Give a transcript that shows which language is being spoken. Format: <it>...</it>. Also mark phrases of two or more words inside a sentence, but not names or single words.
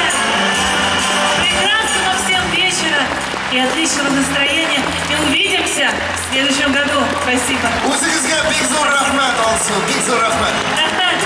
<ru>Прекрасного всем вечера и отличного настроения. И увидимся в следующем году. Спасибо.</ru> <uz>O'zingizga bek zo'r rahmat olsun. Bek zo'r rahmat.</uz>